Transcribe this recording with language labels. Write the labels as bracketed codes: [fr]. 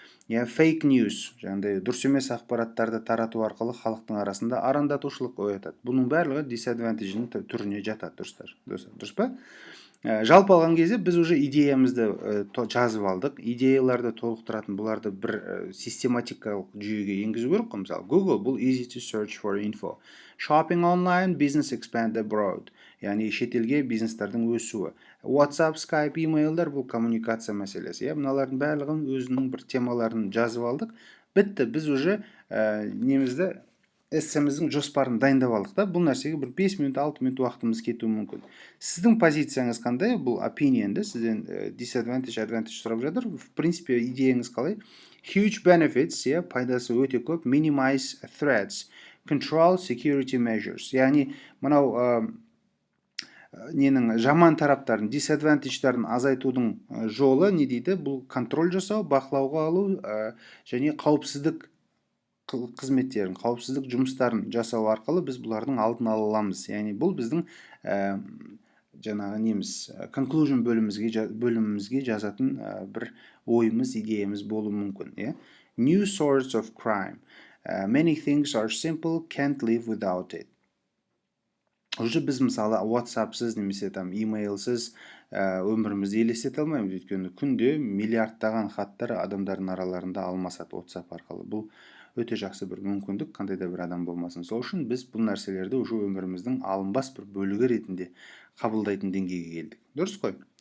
[kk] Fake news, жаңағыдай дұрыс емес ақпараттарды тарату арқылы халықтың арасында арандатушылық оятады. Бұның барлығы disadvantage'ның түріне жатады, дұрыс па? Жалпы алған кезде біз уже идеямызды жазып алдық. Идеяларды толықтыратын бұларды бір систематикалық жүйеге енгізу керек қой. Мысалы, [en] Google [kk] бұл [en] easy to search for info. Shopping online, business expand abroad. [kk] Яғни шетелге бизнестердің өсуі. WhatsApp, Skype, emailдар бұл коммуникация мәселесі. Мыналардың барлығын өзінің бір темаларын жазып алдық. Бітті, біз уже немізді эссеміздің жоспарын дайындап алдық та. Бұл нәрсеге бір 5 минут, 6 минут уақытымыз кетуі мүмкін. Сіздің позицияңыз қандай? Бұл opinionды, сізден disadvantage, advantage сұрап жатыр. [ru] В принципе, [kk] идеяңыз қалай? [en] Huge benefits, [kk] пайдасы өте көп. [en] Minimize threats, control security measures. [kk] Яғни мынау ненің жаман тараптарын, disadvantage'дарын азайтудың жолы не дейді? Бұл контроль жасау, бақылауға алу және қауіпсіздік қызметтерін, қауіпсіздік жұмыстарын жасау арқылы біз бұлардың алдын ала аламыз. Яғни бұл біздің жаңағы неміз conclusion бөлімімізге жазатын бір ойымыз, идеямыз болуы мүмкін. [en] New source of crime. Many things are simple, can't live without it. [kk] Уже біз мысалы WhatsAppсыз немесе emailсіз өмірімізді елестете алмаймыз. Өйткені күнде миллиардтаған хаттар адамдардың араларында алмасады WhatsApp арқылы. Бұл өте жақсы бір мүмкіндік, қандай да бір адам болмасын. Сол үшін біз бұл нәрселерді уже өміріміздің алынбас бір бөлігі ретінде қабылдайтын деңгейге келдік. Дұрыс қой?